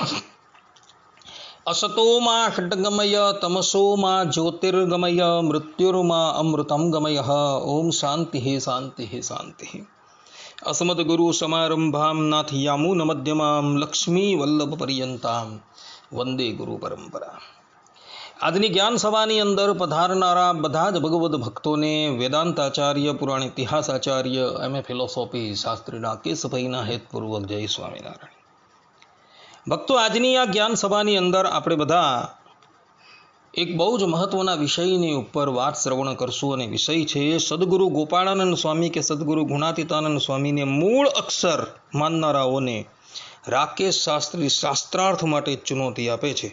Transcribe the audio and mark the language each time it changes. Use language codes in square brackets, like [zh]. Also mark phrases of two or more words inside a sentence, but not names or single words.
[sa] असतो मा खड्गमय तमसो मा ज्योतिर्गमय मृत्युर्मा अमृतं गमय। ओम शांति शांति शांति। अस्मद्गुरु समारंभां नाथयामुनमध्यमां लक्ष्मी वल्लभ पर्यंतां वंदे गुरु परंपरा। [gu] આજની જ્ઞાન સભાની અંદર પધારનારા બધા જ ભગવદ્ ભક્તોને વેદાંતાચાર્ય પુરાણ ઇતિહાસાચાર્ય એમએ ફિલોસોફી શાસ્ત્રીના કેશભાઈના હેતપૂર્વક જય સ્વામિનારાયણ. ભક્તો, આજની આ જ્ઞાન સભાની અંદર આપણે બધા એક બહુ જ મહત્વના વિષયની ઉપર વાત શ્રવણ કરશું અને વિષય છે સદગુરુ ગોપાળાનંદ સ્વામી કે સદગુરુ ગુણાતીતાનંદ સ્વામીને મૂળ અક્ષર માનનારાઓને રાકેશ શાસ્ત્રી શાસ્ત્રાર્થ માટે ચુનૌતી આપે છે.